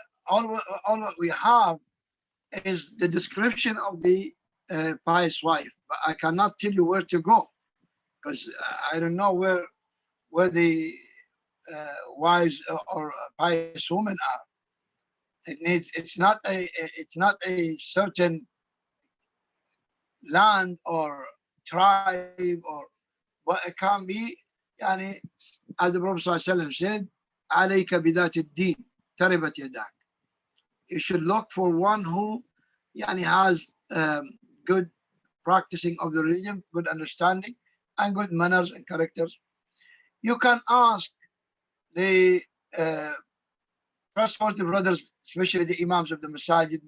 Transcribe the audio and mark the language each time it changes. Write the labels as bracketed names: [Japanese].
[English] all what we have is the description of the pious wife, but I cannot tell you where to go because I don't know where the wives or pious women are. It's not a certain land or tribe, or what it can be. As the Prophet ﷺ said, [Arabic] عليك بذات الدين تربت يداك. [English] You should look for one who has good practicing of the religion, good understanding, and good manners and characters. You can ask the trustworthy brothers, especially the imams of the masajid.